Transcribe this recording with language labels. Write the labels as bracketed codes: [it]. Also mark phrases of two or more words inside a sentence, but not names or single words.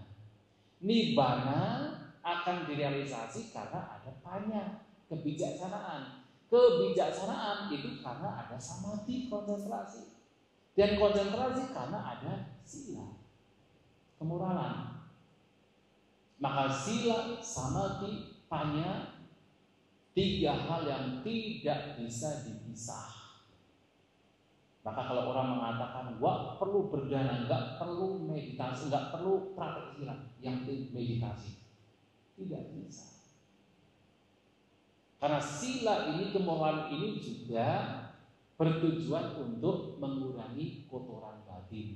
[id] Nibbana akan direalisasi karena ada panya, kebijaksanaan. Kebijaksanaan itu karena ada samadhi, konsentrasi. Dan konsentrasi karena ada sila, kemoralan. Maka sila, samadhi, panya, tiga hal yang tidak bisa dipisah. Maka kalau orang mengatakan, wah perlu berdana, nggak perlu meditasi, nggak perlu praktek sila, yang penting meditasi, tidak bisa. Karena sila ini, kemoralan ini juga bertujuan untuk mengurangi kotoran batin.